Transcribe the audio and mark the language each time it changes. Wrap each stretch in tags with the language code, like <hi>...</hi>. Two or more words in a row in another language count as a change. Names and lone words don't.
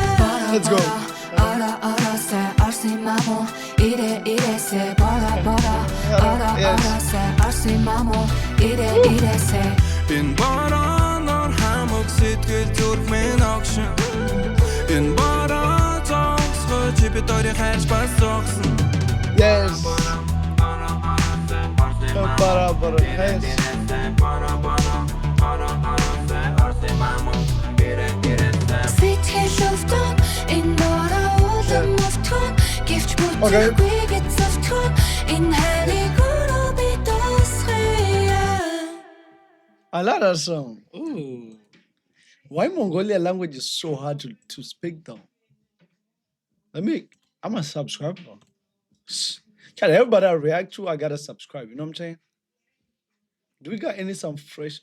<en>Let's go. Ара се арсин мамо ире се бара се арсин мамо ире се</en> <mn>энэ бороо хамаг сэтгэл зүрхмэн огшин энэ бороо зогсгоо чи бид хоёрыг хайж бас зогсон.</mn> <en>Yes. Para. Yes.</en> <mn>Сэтгэл өвдөн энэ бороо улам мөвтгөн гэвч бүтэхгүй гэж зөвтгөн энэ хайрыг өөрөө би дуусгая.</mn> <en>I love that song. Ooh. Why Mongolia language is so hard to speak though? I'm a subscriber. Can everybody I react to, I gotta subscribe. You know what I'm saying? Do we got some fresh?</en>